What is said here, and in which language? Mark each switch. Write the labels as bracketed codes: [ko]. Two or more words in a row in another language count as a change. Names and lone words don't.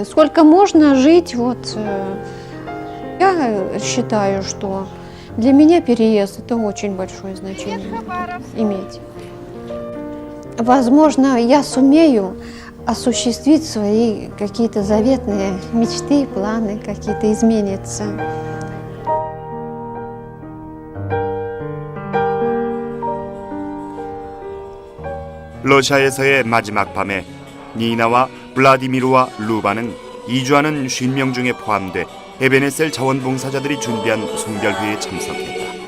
[ru] Сколько можно жить, я считаю, что для меня переезд это очень большое значение иметь. Возможно, я сумею осуществить свои какие-то заветные мечты, планы, какие-то изменятся. [ko] 러시아에서의 마지막 밤에 니나와 블라디미르와 루바는 이주하는 50명 중에 포함돼 에베네셀 자원봉사자들이 준비한 송별회에 참석했다.